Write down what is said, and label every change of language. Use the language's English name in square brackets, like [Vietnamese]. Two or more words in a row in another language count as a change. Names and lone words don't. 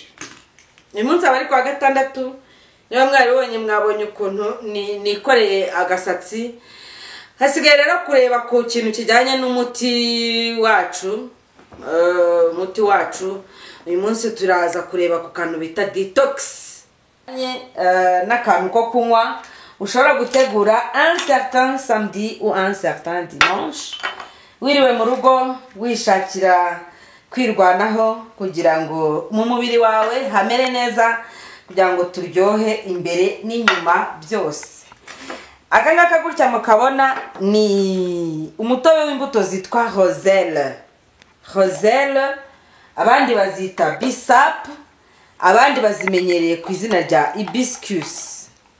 [Kinyarwanda] Uyu munsi aba ari kuwa gatandatu, niba mwabonye ukuntu nikoreye agasatsi. Hasigaye rero kureba ku kintu kijyanye n'umuti wacu. Uyu munsi turaza kureba ku kantu bita detox, n'akantu ko kunywa ushobora gutegura [French] un certain samedi ou un certain dimanche, [Kinyarwanda] wiriwe mu rugo wishakira kwirwanaho kugira ngo mu mubiri wawe hamere neza, kugira ngo turyohe imbere n'inyuma byose. Aka ngaka gutya mukabona ni umutobe w'imbuto zitwa roselle, abandi bazita bisap, abandi bazimenyereye ku izina rya hibiscus.